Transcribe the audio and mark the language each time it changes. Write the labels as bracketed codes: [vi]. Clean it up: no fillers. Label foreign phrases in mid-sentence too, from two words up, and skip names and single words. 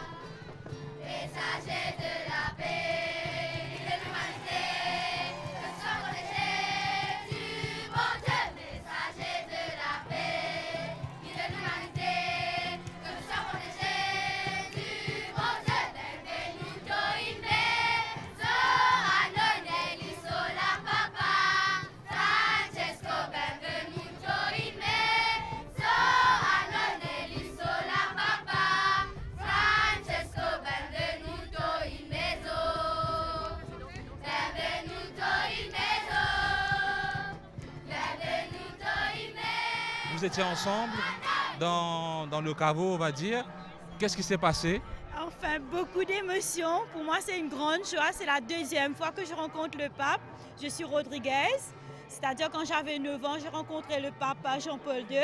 [fr] Messager de la paix, de l'humanité, que soit protégé du bon Dieu. Messager de la paix, de l'humanité, que soit protégé du bon Dieu. [it] Benvenuto in mezzo a noi nell'isola Papa. Francesco, benvenuto in mezzo a noi nell'isola Papa. Francesco, benvenuto in mezzo. Benvenuto in mezzo. Benvenuto in mezzo. [fr] Vous étiez ensemble dans le caveau, on va dire. Qu'est-ce qui s'est passé? Enfin, beaucoup d'émotions. Pour moi, c'est une grande joie. C'est la deuxième fois que je rencontre le pape. Je suis Rodriguez. C'est-à-dire, quand j'avais 9 ans, j'ai rencontré le pape Jean-Paul II.